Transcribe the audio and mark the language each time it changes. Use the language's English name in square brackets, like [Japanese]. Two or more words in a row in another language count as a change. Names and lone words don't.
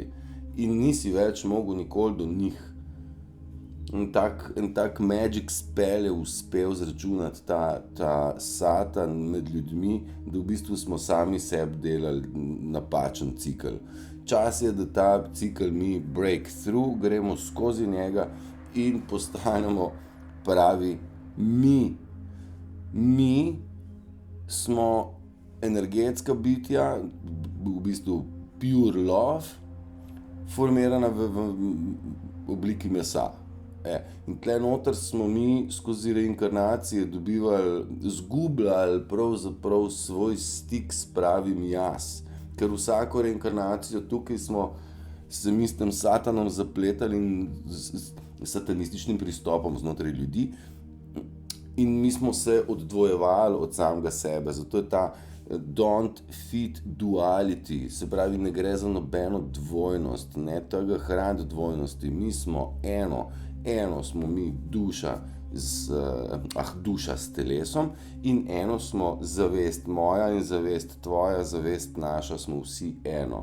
[Slovenian] In nisi več mogel nikoli do njih. En tak [English] magic spell [Slovenian] je uspel zračunati ta Satan med ljudmi, da v bistvu smo sami sebi delali napačen cikel. Čas je, da ta cikel mi [English] break through, [Slovenian] gremo skozi njega in postanemo pravi mi. Mi smo energetska bitja, v bistvu [English] pure love, [Slovenian] formirana v obliki mesa. In tle noter smo mi skozi reinkarnacije zgubljali pravzaprav svoj stik s pravim jaz. Ker vsako reinkarnacijo tukaj smo se mi s tem Satanom zapletali in s satanističnim pristopom znotraj ljudi. In mi smo se oddvojevali od samega sebe, zato je ta [English] don't fit duality, [Slovenian] se pravi, ne gre za nobeno dvojnost, ne tega hraniti dvojnosti, mi smo eno smo mi duša s telesom in eno smo zavest moja in zavest tvoja, zavest naša, smo vsi eno.